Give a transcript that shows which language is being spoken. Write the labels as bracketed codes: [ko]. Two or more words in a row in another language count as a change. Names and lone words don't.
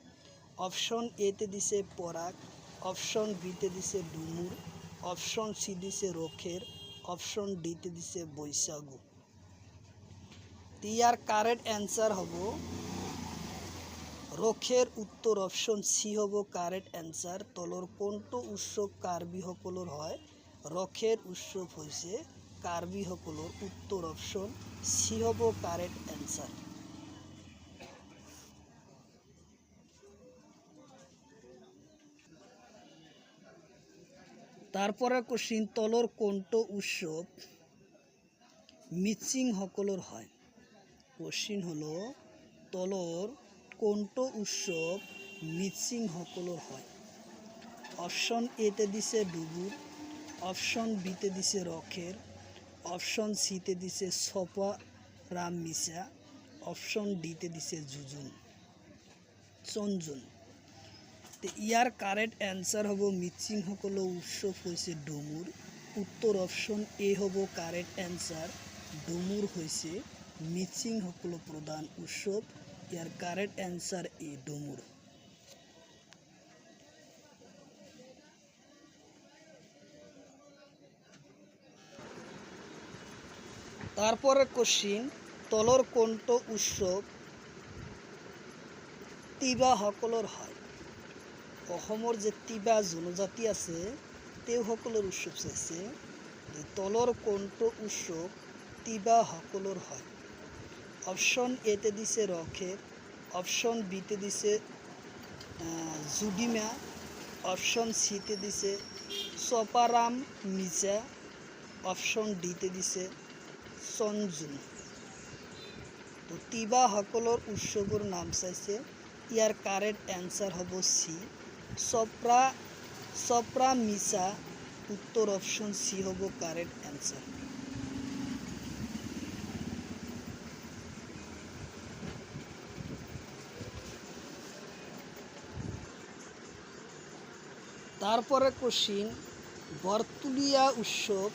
[as] অপশন এতে দিছে পরাগ, অপশন বিতে দিছে ডুমুর, [en] option C [as] দিছে রখের, অপশন ডিতে দিছে বৈশাগু। ইয়ার [en] correct answer [as] হব রখের। উত্তর [en] option C [as] হব [en] correct answer. [as] তলর কণ্ঠ উৎসব কার্বি সকলৰ হয়? রখের উৎসব হয়েছে কার্বি সকলৰ উত্তৰ [en] option C [as] হ'ব [en] correct answer. [as] তারপরে কোশ্চিন তলৰ কোনটো উৎসৱ মিচিং সকলৰ হয়। কোশ্চিন হলো তলৰ কোনটো উৎসৱ মিচিং সকলৰ হয়। অপশন এতে দিছে ডুবুর, অপশন বিতে দিছে রখের, অপশন সিতে দিছে সপা রাম মিসা, অপশন ডিতে দিছে চঞ্জুন। তো ইয়ার [en] correct answer [as] হব মিচিং সকলৰ উৎসৱ হৈছে ডুমুর। উত্তর [en] option A [as] হব [en] correct answer. [as] ডুমুর হৈছে মিচিং সকলৰ প্রধান উৎসৱ। ইয়ার [en] correct answer A [as] ডুমুর। তারপরে কোশ্চিন তলৰ কোনটো উৎসৱ তিৱা সকলৰ হয়। অসমৰ যে তিৱা জনজাতি আছে তেওঁসকলৰ উৎসৱ চাইছে। তলৰ কোনটো উৎসৱ তিৱা সকলৰ হয়। অপশন এতে দিছে রখের, অপশন বিতে দিছে জুডিমা, অপশন সিতে দিছে সপারাম মিজা, অপশন ডিতে দিছে চঞ্জুন। তো তিৱা সকলৰ উৎসৱৰ নাম চাইছে। ইয়াৰ [en] correct answer [as] হব সি সপ্রা মিসা। উত্তর [en] option C [as] হব [en] correct answer. [as] তারপরে কোশ্চিন বরতুলিয়া উৎসব।